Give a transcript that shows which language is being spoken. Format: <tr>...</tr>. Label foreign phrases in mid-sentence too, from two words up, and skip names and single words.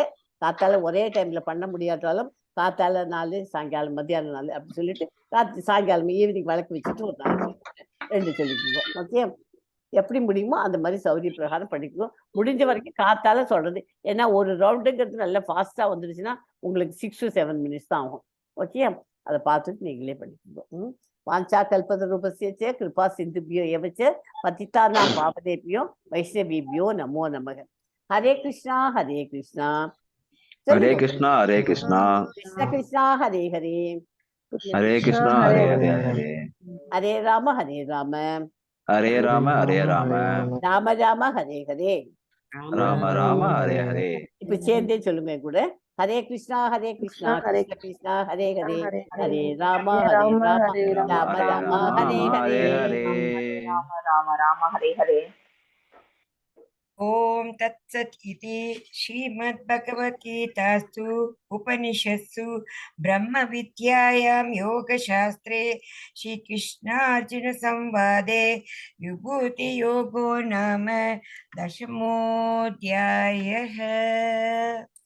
<ta>காத்தால ஒரே டைம்ல பண்ண முடியாட்டாலும் காத்தால 4, சாயங்காலம் மத்தியானம் 4 அப்படி சொல்லிட்டு ராத்திரி சாயங்காலம் ஈவினிங் விளக்கு வச்சுட்டு ஒரு 2 சொல்லிக்குவோம். ஓகே, எப்படி முடியுமோ அந்த மாதிரி சௌரிய பிரகாரம் படிக்குவோம். முடிஞ்ச வரைக்கும் காத்தால சொல்றது. ஏன்னா ஒரு ரவுண்டுங்கிறது நல்லா ஃபாஸ்டா வந்துருச்சுன்னா உங்களுக்கு</ta> <en>6 to 7 minutes</en> <ta>தான் ஆகும். ஓகே, அதை பார்த்துட்டு நீங்களே பண்ணிக்கோங்க.</ta> <sa>वाञ्छा कल्पतरुपस्य च कृपा सिन्धुभ्यो एव च पतितानां पावनेभ्यो वैष्णवेभ्यो नमो नमः। हरे कृष्णा हरे कृष्णा हरे कृष्णा कृष्ण कृष्णा हरे हरे हरे कृष्णा हरे हरे हरे राम हरे राम हरे राम राम राम हरे हरे राम राम हरे हरे</sa> <ta>இப்ப சேர்ந்தே சொல்லுங்க கூட.</ta> <sa>हरे कृष्णा कृष्ण कृष्णा हरे हरे हरे राम राम ராம राम राम हरे हरे ஹரே. हरे ॐ तत्सत् इति श्रीमद्भगवद्गीतासु उपनिषत्सु ब्रह्मविद्यायां योगशास्त्रे श्रीकृष्णार्जुनसंवादे विभूतियोगो नाम 10मोऽध्यायः।</sa>